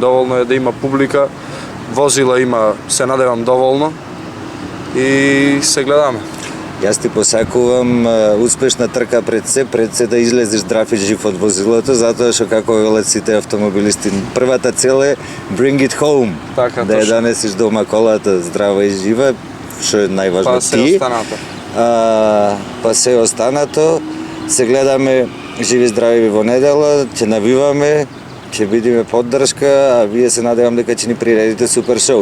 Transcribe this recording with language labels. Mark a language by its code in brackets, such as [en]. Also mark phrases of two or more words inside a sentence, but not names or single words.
[mk] Доволно е да има публика, возила има, се надевам доволно и се гледаме. Јас ти посакувам успешна трка пред се да излезеш здрав и жив од возилото, затоа што како велат сите автомобилисти, првата цел е [en] bring it home, [mk] Така, да ја точно. донесеш дома колата здрава и жива, што е најважно Па се ти. останато. Па се останато, се гледаме живи здрави во недела, ќе навиваме, ќе бидеме поддршка, а вие се надевам дека ќе ни приредите супер шоу.